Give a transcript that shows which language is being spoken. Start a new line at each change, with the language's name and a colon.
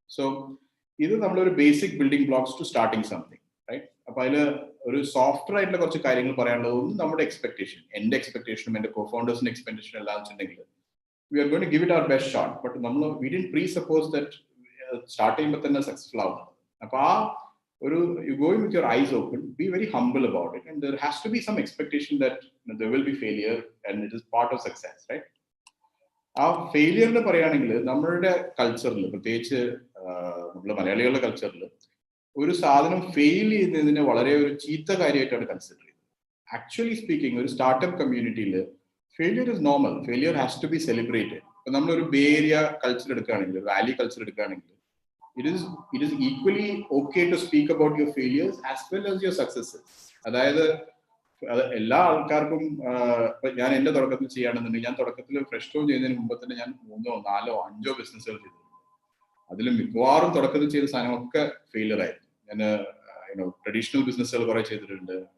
English: So ഇത് നമ്മളൊരു basic building blocks to starting something, right?
Malayalam: അപ്പൊ അതിൽ ഒരു സോഫ്റ്റ്വെയർ ആയിട്ടുള്ള കുറച്ച് കാര്യങ്ങൾ പറയാനുള്ളത്, ഒന്ന് നമ്മുടെ എക്സ്പെക്ടേഷൻ, എന്റെ എക്സ്പെക്ടേഷനും എന്റെ കോ ഫൗണ്ടേഴ്സിന്റെ എക്സ്പെക്ടേഷൻ എല്ലാം വെച്ചിട്ടുണ്ടെങ്കിൽ
English: We are going to give it our best shot.
Malayalam: But നമ്മൾ
English: we didn't presuppose that
Malayalam: start ചെയ്യുമ്പോൾ തന്നെ സക്സസ്ഫുൾ ആവുന്നത്.
English: അപ്പൊ ആ you go in with your eyes open, be very humble about it, and there has to be some expectation that there will be failure and it is part of success, right?
Malayalam: ആ ഫെയിലിയറിന് പറയുകയാണെങ്കിൽ നമ്മളുടെ കൾച്ചറിൽ, പ്രത്യേകിച്ച് നമ്മുടെ മലയാളികളുടെ കൾച്ചറിൽ ഒരു സാധനം ഫെയിൽ ചെയ്യുന്നതിനെ വളരെ ഒരു ചീത്ത കാര്യമായിട്ടാണ് കൺസിഡർ ചെയ്യുന്നത്. ആക്ച്വലി സ്പീക്കിംഗ് ഒരു സ്റ്റാർട്ടപ്പ് കമ്മ്യൂണിറ്റിയിൽ
English: Failure is normal. Failure has to be celebrated.
Malayalam: ഇപ്പൊ നമ്മളൊരു ബേ ഏരിയ കൾച്ചർ എടുക്കുകയാണെങ്കിൽ,
English: Valley culture എടുക്കുകയാണെങ്കിൽ, it is equally okay to speak about your failures as well as your successes.
Malayalam: അതായത് എല്ലാ ആൾക്കാർക്കും, ഞാൻ എന്റെ തുടക്കത്തിൽ ചെയ്യുകയാണെന്നുണ്ടെങ്കിൽ, ഞാൻ തുടക്കത്തിൽ ഫ്രഷ് ടോൺ ചെയ്യുന്നതിന് മുമ്പ് തന്നെ ഞാൻ 3, 4, 5 ബിസിനസ്സുകൾ ചെയ്തിട്ടുണ്ട്. അതിൽ മിക്കവാറും തുടക്കത്തിൽ ചെയ്ത സാധനമൊക്കെ ഫെയിലിയർ ആയിരുന്നു. ഞാൻ ട്രഡീഷണൽ ബിസിനസ്സുകൾ കുറെ ചെയ്തിട്ടുണ്ട്.